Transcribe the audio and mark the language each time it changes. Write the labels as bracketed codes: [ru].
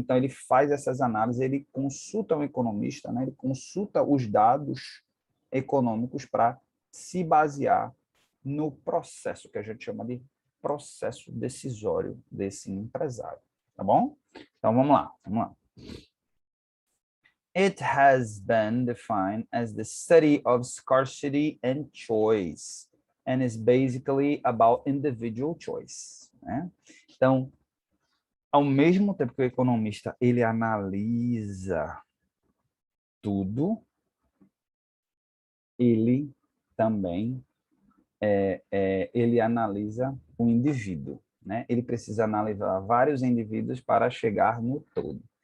[pt] Então, ele faz essas análises, ele consulta um economista, né? Ele consulta os dados econômicos para se basear no processo, que a gente chama de processo decisório desse empresário. Tá bom? Então, vamos lá. [en] It has been defined as the study of scarcity and choice, and is basically about individual choice, [pt] né? Então, ao mesmo tempo que o economista ele analisa tudo, ele também ele analisa o indivíduo, né? Ele precisa analisar vários indivíduos para chegar no todo.